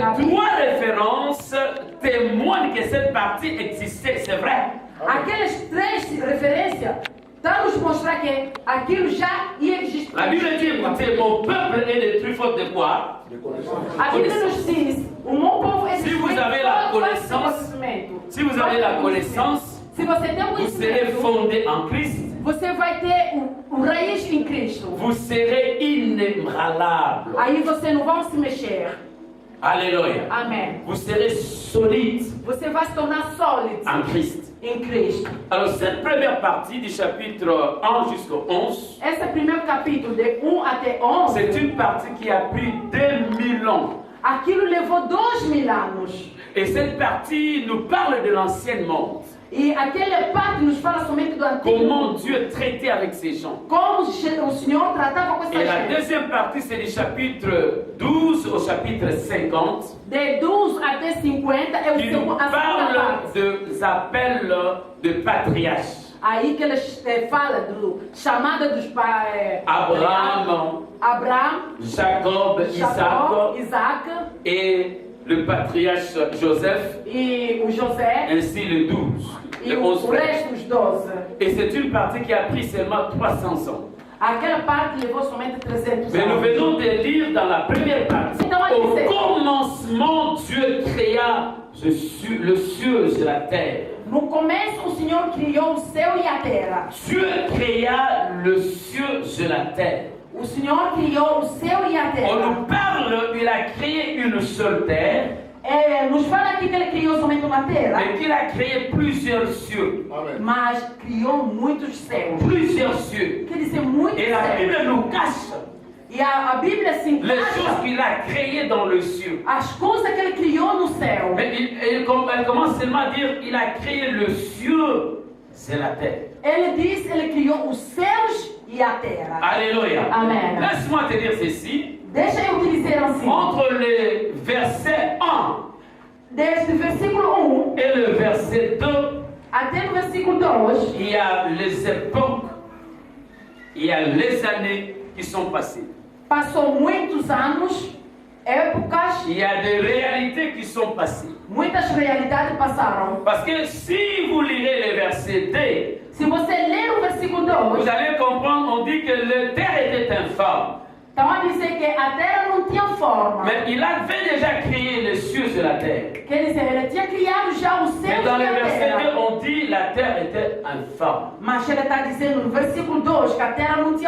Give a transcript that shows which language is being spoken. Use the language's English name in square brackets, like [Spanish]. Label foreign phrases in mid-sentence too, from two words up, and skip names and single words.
[Portuguese] na- [French] trois références témoignent que cette partie existait, c'est vrai. [Portuguese] Aquelas 3 referências estão a nos mostrar que aquilo já ia existir. [French] La Bible dit, écoutez, mon peuple est détruit faute de quoi? [Portuguese] A Bíblia nos diz, o meu povo é [French] Se vous [Portuguese] destruído [French] avez la [Portuguese] por falta de [French] connaissance, [Portuguese] conhecimento. [French] si vous avez la connaissance, [Portuguese] Se você tem [French] vous serez [Portuguese] conhecimento, [French] fondé en Christ. [Portuguese] você vai ter o raiz em Cristo. [French] Vous serez inébranlable. [Portuguese] Aí você não vai se mexer. [French] Alléluia. [Portuguese] Amém. [French] Vous serez solide [Portuguese] Você vai se tornar sólido [French] en Christ. [Portuguese] em Cristo. [French] Alors cette première partie du chapitre 1 jusqu'au 11, [Portuguese] Esse primeiro capítulo, de 1 até 11, [French] c'est une partie qui a pris 2000 ans. [Portuguese] aquilo levou 2000 anos. [French] Et cette partie nous parle de l'ancien monde. [Portuguese] E aquela parte nos fala somente do Antigo [French] Comment [Portuguese] Mundo. [French] Dieu traitait avec ces gens. [Portuguese] Como o Senhor tratava com [French] Et [Portuguese] essa [French] la [Portuguese] gente. [French] deuxième partie, c'est du chapitre 12 au chapitre 50, [Portuguese] De 12 até 50 é [French] qui nous [Portuguese] a segunda [French] parle [Portuguese] parte. [French] des appels de patriarches. [Portuguese] Aí que eles falam do chamada dos pais. [French] Abraham, [Portuguese] Abraão, [French] Jacob, [Portuguese] Jacó, [French] Isaac [Portuguese] Isaac [French] et le patriarche Joseph, [Portuguese] e o José [French] ainsi les 12, [Portuguese] e [French] les [Portuguese] o [French] 11 frères. [Portuguese] resto dos 12. [French] Et c'est une partie qui a pris seulement 300 ans. [Portuguese] Aquela parte levou somente 300 [French] Mais nous [Portuguese] anos. [French] venons de lire dans la première partie. Au commencement, Dieu créa le ciel et la terre. [Portuguese] No começo, o Senhor criou o céu e a terra. [French] Dieu créa le ciel et la terre. [Portuguese] O Senhor criou o céu e a [French] On [Portuguese] terra. [French] nous parle, il a créé une seule terre, [Portuguese] Nos fala aqui que ele criou somente uma terra, [French] mais qu'il a créé plusieurs cieux. [Portuguese] mas criou muitos céus. [French] Plusieurs cieux. [Portuguese] Quer dizer, muitos [French] Et la [Portuguese] céus. [French] Bible nous cache [Portuguese] E a Bíblia se [French] les choses [Portuguese] encaixa [French] qu'il a créées dans le ciel. [Portuguese] as coisas que ele criou no céu. [French] Mais elle commence seulement à dire il a créé le ciel, c'est la terre. [Portuguese] Ele diz, ele criou os céus e a terra. [French] Alléluia. [Portuguese] Amen. [French] Laisse-moi te dire ceci. [Portuguese] Deixa eu te dizer assim. [French] Entre les versets 1 [Portuguese] Desde o versículo 1 [French] et le verset 2, [Portuguese] até o versículo 2, [French] il y a les époques, il y a les années qui sont passées. [Portuguese] passou muitos anos épocas, [French] il y a des réalités qui sont passées. [Portuguese] muitas realidades passaram. [French] Parce que si vous lirez les versets 2, [Portuguese] Se você ler o versículo 2, [French] vous allez comprendre, on dit que la terre était informe. [Portuguese] estão a dizer que a terra não tinha forma. [French] Mais il avait déjà créé les cieux et la terre. [Portuguese] Quer dizer, ele tinha criado já os [French] Mais [Portuguese] céus [French] dans [Portuguese] e [French] le [Portuguese] a [French] verset 2, [Portuguese] terra. [French] on dit la terre était informe. [Portuguese] Mas ele está dizendo no versículo 2 que a terra não tinha